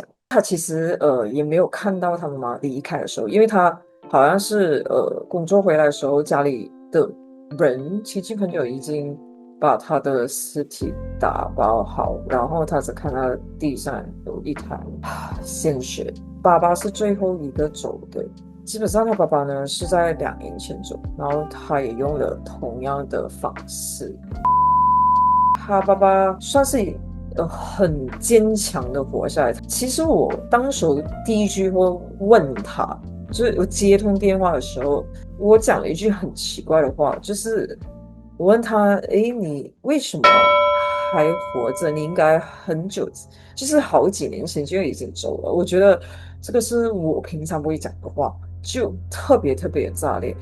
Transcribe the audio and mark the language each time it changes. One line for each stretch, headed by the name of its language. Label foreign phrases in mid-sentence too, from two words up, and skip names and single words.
Chinese: 他其實也沒有看到他媽媽離開的時候，因為他好像是工作回來的時候，家裡的親戚朋友已經把他的屍體打包好，然後他只看到地上有一滩鮮血。爸爸是最後一個走的，基本上他爸爸呢是在2年前走，然後他也用了同樣的方式。他爸爸算是很堅強的活下來。其實我當時第一句話問他，就是我接通電話的時候，我講了一句很奇怪的話，就是我問他，你為什麼還活着？你應該很久，就是好幾年前就已經走了。我覺得這個是我平常不會講的話，就特別特別的炸裂。